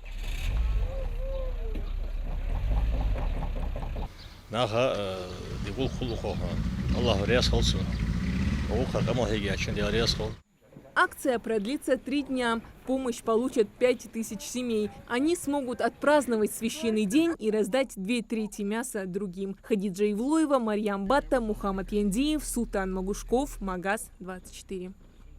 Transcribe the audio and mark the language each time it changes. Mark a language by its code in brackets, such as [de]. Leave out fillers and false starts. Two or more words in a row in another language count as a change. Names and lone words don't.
[ru] Акция продлится 3 дня. Помощь получат 5000 семей. Они смогут отпраздновать священный день и раздать 2/3 мяса другим. Хадиджа Ивлоева, Марьям Батта, Мухаммад Яндиев, Султан Магушков, Магаз 24.